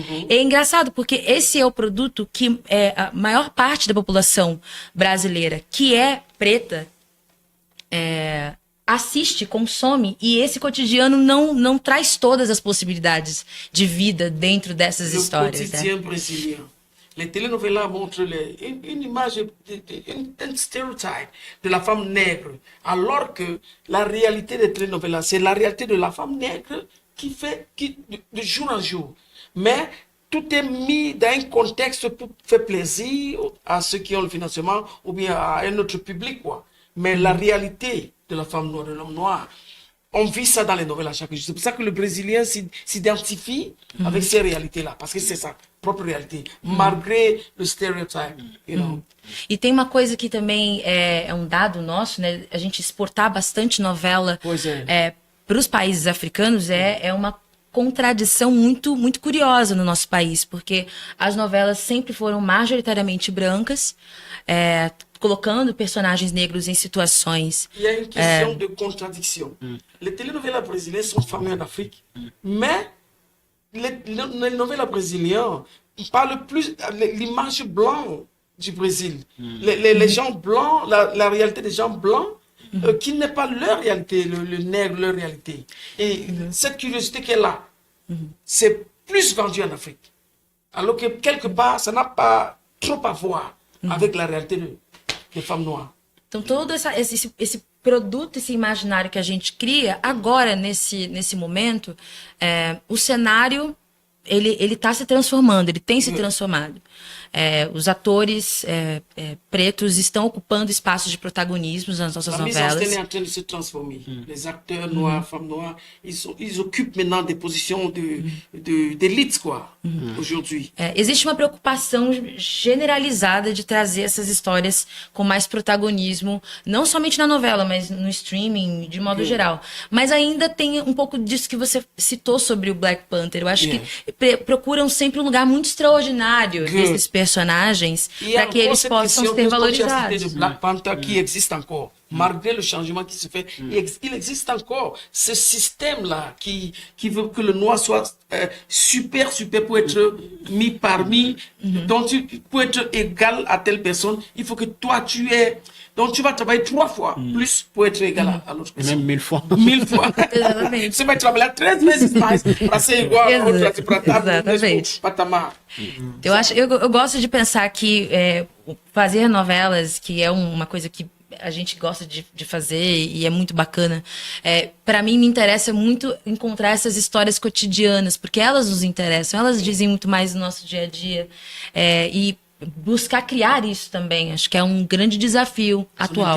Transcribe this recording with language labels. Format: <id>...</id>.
<pt>É engraçado, porque esse é o produto que a maior parte da população brasileira, que é preta, assiste, consome, e esse cotidiano não traz todas as possibilidades de vida dentro dessas histórias.</pt> <fr>Le quotidien brésilien. Les télénovelas montrent une image, un stéréotype de la femme nègre, alors que la réalité des télénovelas, c'est la réalité de la femme nègre qui de jour en jour. Mais tout est mis dans un contexte pour faire plaisir à ceux qui ont le financement ou bien à un autre public, quoi. Mais la réalité de la femme noire, de l'homme noir, on vit ça dans les novelas à chaque jour. C'est pour ça que le Brésilien s'identifie avec ces réalités-là, parce que c'est sa</fr> <pt>própria realidade,</pt> <fr>malgré o stereotype,</fr> <en>you know.</en> <pt>E tem uma coisa que também é um dado nosso, né? A gente exportar bastante novela para os países africanos é uma contradição muito, muito curiosa no nosso país, porque as novelas sempre foram majoritariamente brancas, colocando personagens negros em situações...</pt> <fr>Il y a une question de contradiction. Les télénovelas brésiliennes sont fameuses en Afrique, mais les novelas brésiliennes parlent plus l'image blanche du Brésil. Les gens blancs, la réalité des gens blancs, qui n'est pas leur réalité, le nègre, leur réalité. Et cette curiosité qui est là, c'est plus vendu en Afrique. Alors que quelque part, ça n'a pas trop à voir avec la réalité des femmes noires.</fr> <pt>Então todo esse produto, esse imaginário que a gente cria, agora, nesse momento, o cenário, ele tá se transformando, ele tem se transformado. Os atores pretos estão ocupando espaços de protagonismo nas nossas novelas.</pt> <fr>La mise en scène est en train de se transformer. Les acteurs noirs, femmes noires, ils occupent maintenant des positions d'élite, quoi, aujourd'hui.</fr> <pt>Existe uma preocupação generalizada de trazer essas histórias com mais protagonismo, não somente na novela, mas no streaming, de modo geral. Mas ainda tem um pouco disso que você citou sobre o Black Panther. Eu acho que procuram sempre um lugar muito extraordinário desses personagens para que eles possam ser valorizados.</pt> <fr>De Black Panther qui existe encore. Malgré le changement qui se fait, il existe encore ce système-là qui veut que le noir soit super pour être mis parmi, donc pour être égal à telle personne, il faut que toi tu es... Donc tu vas travailler 3 fois plus pour être égal à l'autre personne. Même 1000 fois. 1000 fois.</fr> <pt>Exatamente. Você vai trabalhar 3 vezes mais para ser igual a outra, para estar no mesmo patamar. Eu gosto de pensar que fazer novelas, que é uma coisa que a gente gosta de fazer e é muito bacana, para mim me interessa muito encontrar essas histórias cotidianas, porque elas nos interessam, elas dizem muito mais do nosso dia a dia, e buscar criar isso também, acho que é um grande desafio atual.</pt>